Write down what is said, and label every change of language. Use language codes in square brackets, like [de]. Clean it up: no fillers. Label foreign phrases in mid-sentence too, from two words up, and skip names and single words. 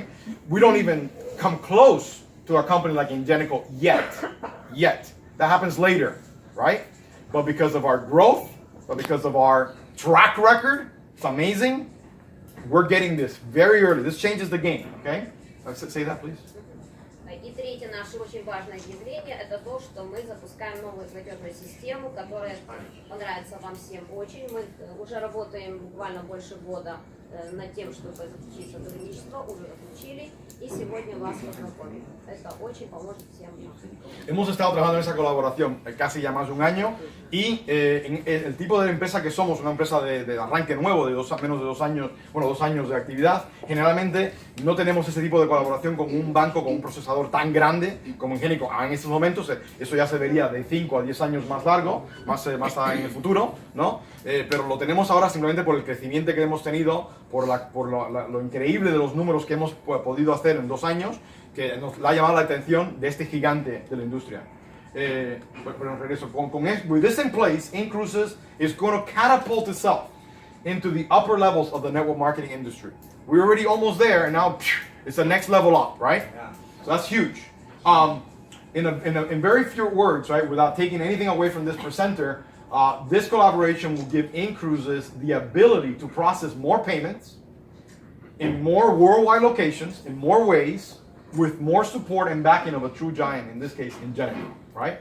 [en] We don't even come close to a company like Indenico yet. That happens later, right? But because of our growth, but because of our track record, it's amazing. We're getting this very early. This changes the game, okay? Say that, please. [ru] И третье наше очень важное объявление – это то, что мы запускаем новую платежную систему, которая понравится вам всем очень. Мы уже работаем буквально больше года над тем, чтобы заключить сотрудничество, уже заключили, и сегодня вас познакомим. Это очень поможет всем нам. [es] Hemos estado trabajando en esa colaboración casi ya más de un año y el tipo de empresa que somos, una empresa de arranque nuevo, de menos de 2 años, bueno, 2 años de actividad, generalmente no tenemos ese tipo de colaboración con un banco, con un procesador tan grande como Indenico. En estos momentos eso ya se vería de 5 a 10 años más largo, más en el futuro, ¿no? Pero lo tenemos ahora simplemente por el crecimiento que hemos tenido, por lo increíble de los números que hemos podido hacer en 2 años, que nos ha llamado la atención de este gigante de la industria. Pero regreso, [en] with this in place, InCruises is going to catapult itself into the upper levels of the network marketing industry. We're already almost there, and now it's the next level up, right? Yeah. So that's huge. In very few words, right, without taking anything away from this presenter, this collaboration will give InCruises the ability to process more payments in more worldwide locations, in more ways, with more support and backing of a true giant, in this case, Indenico, right?